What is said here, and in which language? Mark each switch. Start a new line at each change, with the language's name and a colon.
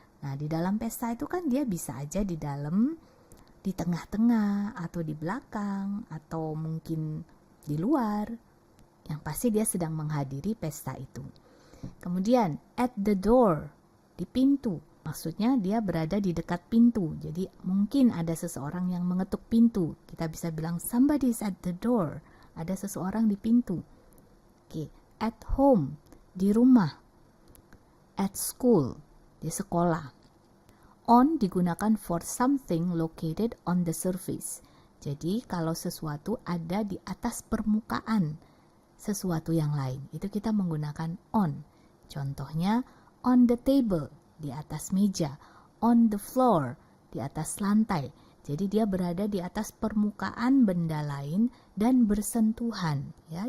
Indonesian: Nah, di dalam pesta itu kan dia bisa aja di dalam, di tengah-tengah atau di belakang atau mungkin di luar. Yang pasti dia sedang menghadiri pesta itu. Kemudian at the door, di pintu. Maksudnya dia berada di dekat pintu. Jadi mungkin ada seseorang yang mengetuk pintu. Kita bisa bilang
English: somebody is at the door.
Indonesian: Ada seseorang di pintu. Oke, at home, di rumah. At school, di sekolah.
English: On digunakan for something located on the surface.
Indonesian: Jadi kalau sesuatu ada di atas permukaan sesuatu yang lain, itu kita menggunakan on. Contohnya
English: on the table,
Indonesian: di atas meja,
English: on the floor,
Indonesian: di atas lantai. Jadi dia berada di atas permukaan benda lain dan bersentuhan, ya.